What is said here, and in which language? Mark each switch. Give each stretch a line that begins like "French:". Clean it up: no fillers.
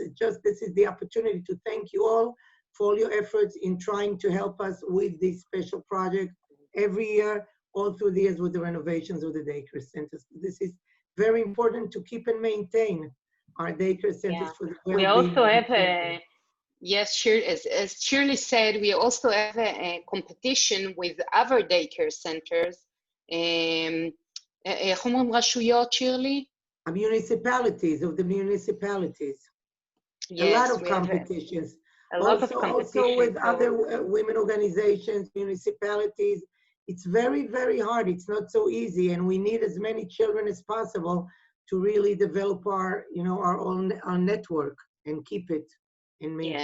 English: It's just, this is the opportunity to thank you all for all your efforts in trying to help us with this special project every year, all through the years with the renovations of the daycare centers. This is very important to keep and maintain our daycare centers for the well-being. We also have as Shirley said, we also have a competition with other daycare centers.
Hebrew: איך אומרים רשויות, שירלי?
English: Municipalities, of the municipalities. Yes, a lot of competitions. Also with other women organizations, municipalities. It's very, very hard. It's not so easy, and we need as many children as possible to really develop our network and keep it and maintain.